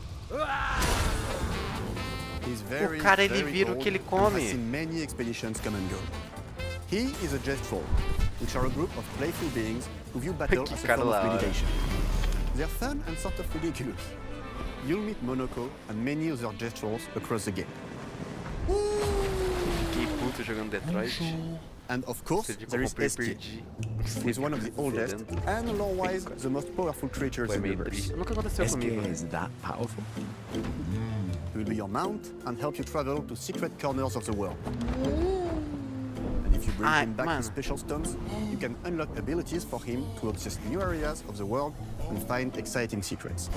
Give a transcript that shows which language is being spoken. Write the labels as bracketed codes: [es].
[pt] O cara, ele vira o que ele come. [en] Has seen many expeditions come and go. He is a Gestrol, which are a group of playful beings who view battle as a form of meditation. They're fun and sort of ridiculous. You'll meet Monoko and many other Gestrols across the game. [pt] Que puto jogando Detroit. [en] And of course, there is SK, who is one of the oldest and lore-wise the most powerful creatures in the universe. SK is that powerful? He will be your mount and help you travel to secret corners of the world. If you bring him back with special stones, you can unlock abilities for him to access new areas of the world and find exciting secrets.